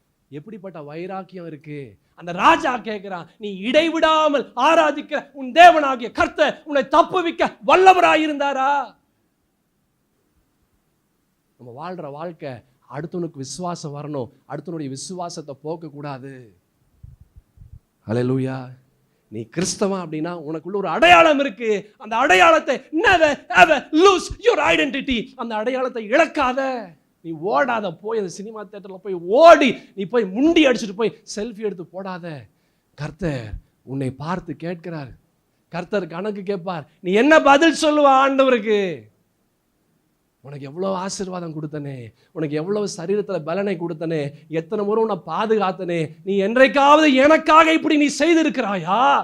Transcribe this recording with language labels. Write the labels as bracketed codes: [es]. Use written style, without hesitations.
[ta] எப்படிப்பட்ட வைராக்கியம் இருக்கு? அந்த ராஜா கேட்கிறான், நீ இடைவிடாமல் ஆராதிக்கிற உன் தேவனாகிய கர்த்தர் உன்னை தப்புவிக்க வல்லவராயிருந்தாரா? நம்ம வாழ்ற வாழ்க்கை அடுத்தவனுக்கு விசுவாசம் வரணும், அடுத்தவனுடைய விசுவாசத்தை போக்க கூடாது. ஹல்லேலூயா. நீ கிறிஸ்தவன் அப்படின்னா உனக்குள்ள ஒரு அடையாளம் இருக்கு. அந்த அடையாளத்தை [en] never ever lose your identity. [ta] அந்த அடையாளத்தை இழக்காத. நீ ஓடாத, போய் அந்த சினிமா தியேட்டரில் போய் ஓடி நீ போய் முண்டி அடிச்சுட்டு போய் செல்ஃபி எடுத்து போடாத. கர்த்தர் உன்னை பார்த்து கேட்கிறார். கர்த்தர் கணக்கு கேட்பார். நீ என்ன பதில் சொல்லுவ ஆண்டவருக்கு? உனக்கு எவ்வளவு ஆசீர்வாதம் கொடுத்தனே, உனக்கு எவ்வளவு சரீரத்தில் பலனை கொடுத்தனே, எத்தனை முறை உன்னை பாதுகாத்தனே, நீ என்றைக்காவது எனக்காக இப்படி நீ செய்திருக்கிறாயா?